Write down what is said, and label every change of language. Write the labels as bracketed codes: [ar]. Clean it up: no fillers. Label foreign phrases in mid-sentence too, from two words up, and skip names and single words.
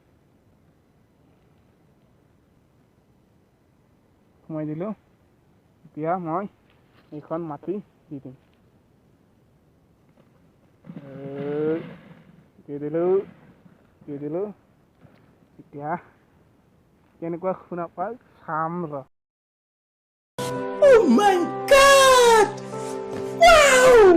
[as] এতিয়া মই এইখন মাটি দি দিম দি দিলোঁ এতিয়া কেনেকুৱা শুনা পাই চাম ৰ [en] Oh my god! Wow!